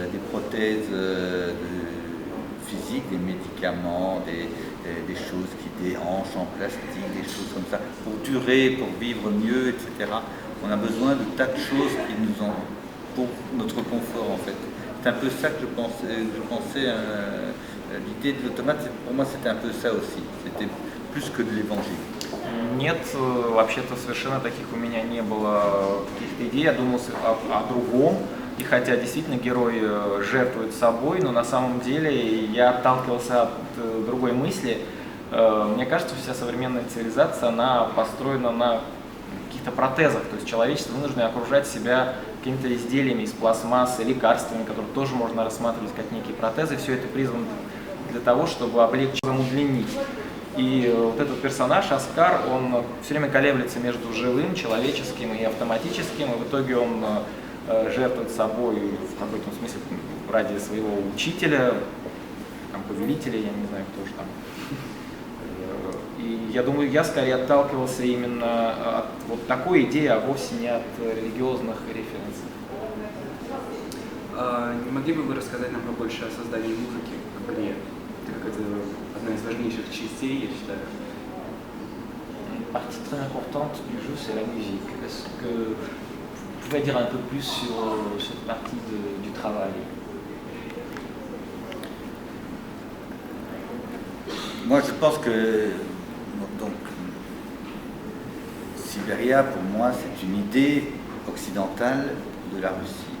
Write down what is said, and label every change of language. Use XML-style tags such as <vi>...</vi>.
<fr>Des prothèses physiques, des médicaments, des choses qui déhanchent en plastique, des choses comme ça, pour durer, pour vivre mieux, etc. On a besoin de tas de choses qui nous ont pour notre confort en fait. C'est un peu ça que je pensais l'idée de l'automate, pour moi c'était un peu ça aussi, c'était plus que de l'évangile.</fr> <ru>Нет, вообще-то совершенно таких у меня не было каких-то идей, я думал о другом. И хотя действительно герой жертвует собой, но на самом деле я отталкивался от другой мысли. Мне кажется, вся современная цивилизация, она построена на каких-то протезах, то есть человечество вынуждено окружать себя какими-то изделиями из пластмассы, лекарствами, которые тоже можно рассматривать как некие протезы. Все это призвано для того, чтобы облегчить, удлинить. И вот этот персонаж, Оскар, он все время колеблется между живым, человеческим и автоматическим, и в итоге он жертвует собой в какой-то смысле ради своего учителя, там, повелителя, я не знаю, кто же там. И я думаю, я скорее отталкивался именно от вот такой идеи, а вовсе не от религиозных референсов. Не могли бы вы рассказать нам побольше о создании музыки в игре? Так как это одна из важнейших частей, я считаю.</ru> <fr>Une partie très importante du jeu, c'est la musique. Est-ce que vous pouvez dire un peu plus sur cette partie du travail? Moi, je pense que donc, Sibéria, pour moi, c'est une idée occidentale de la Russie.</fr>